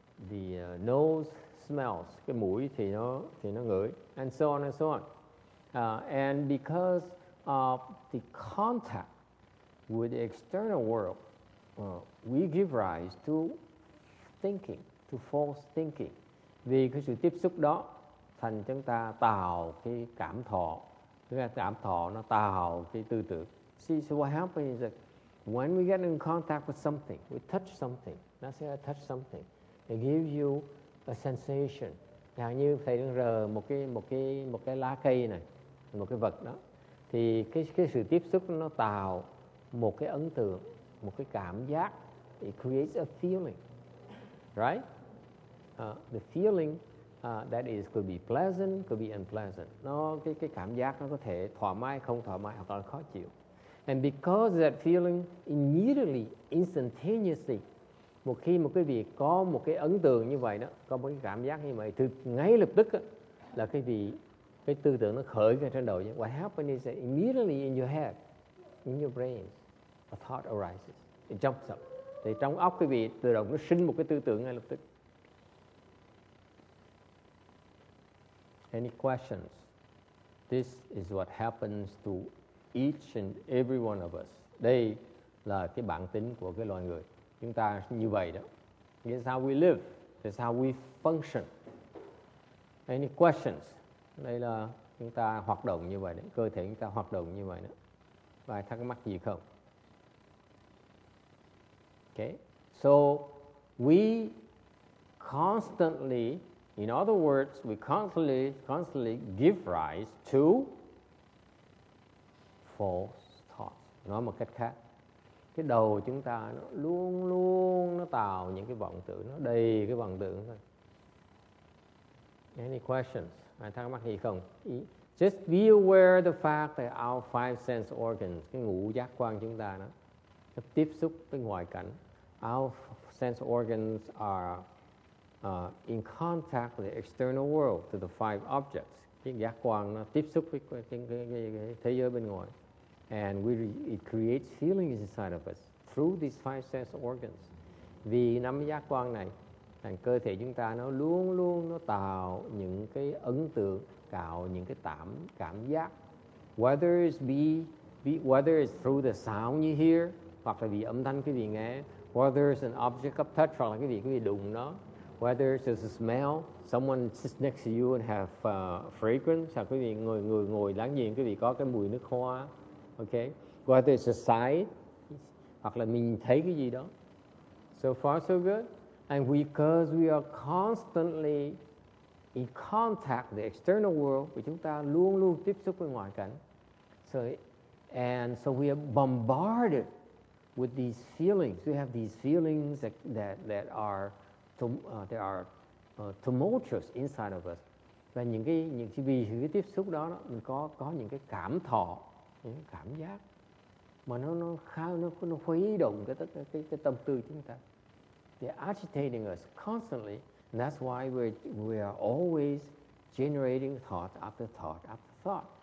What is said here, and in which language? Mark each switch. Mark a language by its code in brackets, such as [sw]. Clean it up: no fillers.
[en] The nose smells, [vi] cái mũi thì nó ngửi, [en] and so on and so on. And because of the contact with the external world, we give rise to thinking, to false thinking. [vi] Vì cái sự tiếp xúc đó, thành chúng ta tạo cái cảm thọ. Cái cảm thọ nó tạo cái tư tưởng. [en] See, so what happens is that when we get in contact with something, we touch something. Let's say I touch something. It gives you a sensation. [vi] Chẳng như thầy đang rờ một cái lá cây này, một cái vật đó, thì cái sự tiếp xúc nó tạo một cái ấn tượng, một cái cảm giác. [en] It creates a feeling, right? The feeling that is could be pleasant, could be unpleasant. [vi] Nó cái cảm giác nó có thể thoải mái, không thoải mái, hoặc là khó chịu. [en] And because that feeling immediately, instantaneously, [vi] một khi một cái việc có một cái ấn tượng như vậy đó, có một cái cảm giác như vậy, thì ngay lập tức đó, là cái tư tưởng nó khởi ra trên đầu. [en] What happens is that immediately in your head, in your brain, a thought arises. It jumps up. [vi] Thì trong óc quý vị tự động nó sinh một cái tư tưởng ngay lập tức. [en] Any questions? This is what happens to each and every one of us. [vi] Đây là cái bản tính của cái loài người. Chúng ta như vậy đó. [en] This is how we live. This is how we function. Any questions? [vi] Đây là chúng ta hoạt động như vậy đấy. Cơ thể chúng ta hoạt động như vậy đó. Và thắc mắc gì không? [en] Okay. So we constantly, in other words, we constantly give rise to false thoughts. [vi] Nói một cách khác, cái đầu chúng ta nó luôn luôn nó tạo những cái vọng tưởng, nó đầy cái vọng tưởng thôi. [en] Any questions? [vi] Ai thắc mắc gì không? [en] Just be aware the fact that our five sense organs, [vi] cái ngũ giác quan chúng ta đó, nó tiếp xúc với ngoại cảnh. [en] Our sense organs are in contact with the external world, to the five objects. [vi] Cái giác quan nó tiếp xúc với cái thế giới bên ngoài. [en] And it creates feelings inside of us through these five sense organs. [vi] Vì năm giác quan này, thành cơ thể chúng ta nó luôn luôn nó tạo những cái ấn tượng, tạo những cái cảm giác. [en] Whether it's through the sound you hear, [vi] hoặc là vì âm thanh quý vị nghe, [en] whether it's an object of touch, [vi] hoặc là cái gì quý vị đụng nó, [en] whether it's a smell, someone sits next to you and have fragrance, [vi] hoặc quý vị ngồi láng giềng quý vị có cái mùi nước hoa. [en] Okay, whether it's a sight, [vi] hoặc là mình thấy cái gì đó. [en] So far so good. And because we are constantly in contact with the external world, [vi] vì chúng ta luôn luôn tiếp xúc với ngoại cảnh. [en] So we are bombarded with these feelings. We have these feelings that are tumultuous inside of us. [vi] Và vì cái tiếp xúc đó mình có những cái cảm thọ, những cảm giác mà nó khuấy động cái tâm tư chúng ta. [en] They're agitating us constantly, and that's why we are always generating thought after thought after thought.